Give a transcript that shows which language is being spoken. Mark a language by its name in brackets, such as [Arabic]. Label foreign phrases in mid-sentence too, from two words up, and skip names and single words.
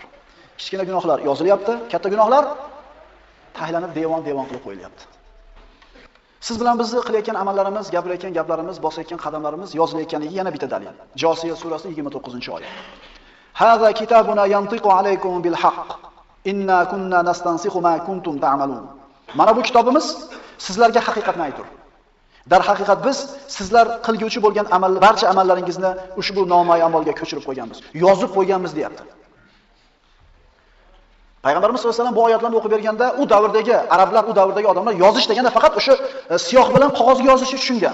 [Uzbek] Kichkina gunohlar yozilyapti, katta gunohlar tahlanib devon-devon qilib qo'yilyapti. Siz bilan bizni qilayotgan amallarimiz, gapirayotgan gaplarimiz, bosayotgan qadamlarimiz yozilayotganiga yana bitta dalil. Josiya surasi 29-oyat. [Arabic] هذا كتابنا ينطق عليكم بالحق. إنا كنا نستنسخ ما كنتم تعملون. [Uzbek] Mana bu kitobimiz sizlarga haqiqatni aytur. Dar haqiqat biz sizlar qilguvchi bo'lgan amal, barcha amallaringizni ushbu nomoy amalga ko'chirib qo'yganmiz, yozib qo'yganmiz deyapti. Payg'ambarimiz sollallohu alayhi vasallam bu oyatlarni o'qib berganda, u davrdagi arablar, u davrdagi odamlar yozish deganda faqat o'sha siyoh bilan qog'ozga yozishni tushungan.